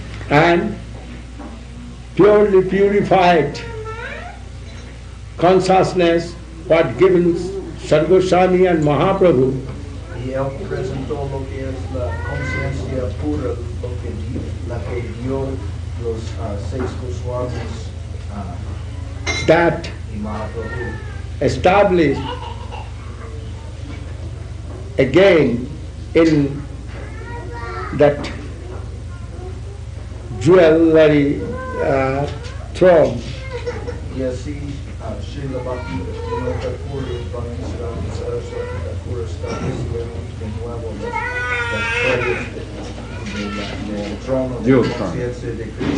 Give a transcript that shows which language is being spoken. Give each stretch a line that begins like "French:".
English: and purely purified consciousness what given Sargoswami and Mahaprabhu,
Spanish: y él presentó lo que es la conciencia pura, la que dio los 6 Goswamis
English: that
Spanish: y Mahaprabhu,
English: established again in that jewelry throne.
Spanish: y así Srila Bhakti Thakur y Bhakti Saraswati Thakur establecieron de nuevo las joyas del trono de la conciencia de Krishna,